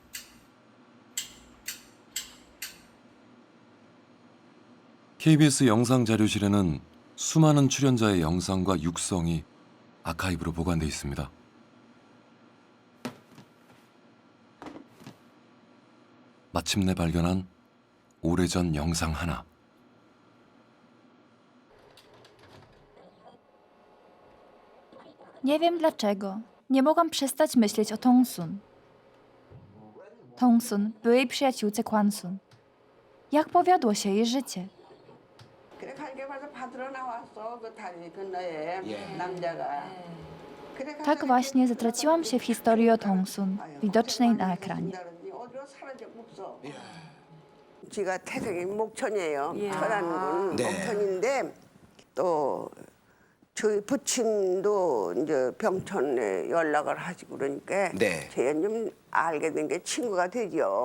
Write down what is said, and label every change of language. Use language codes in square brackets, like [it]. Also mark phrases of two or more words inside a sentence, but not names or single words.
[ko] KBS 영상자료실에는 수많은 출연자의 영상과 육성이 아카이브로 보관돼 있습니다. 마침내 발견한 오래전 영상 하나. [pl] Nie wiem dlaczego. Nie mogłam przestać myśleć o Tongsun. Tongsun, byłej przyjaciółce Kwansun. Jak powiodło się jej życie? [ko] 그래 갈게 봐서 받으러 나왔어 그 다리 건너에 남자가. 그래 가서 [pl] Tak właśnie zatraciłam się w historii o Tongsun, widocznej na ekranie. [ko] 어디로 사라져 없어. 지가 태생이 목천이에요. 천안군 목천인데 또 저희 부친도 이제 병천에 연락을 하시고 그러니까 제가 좀 알게 된 게 친구가 되죠.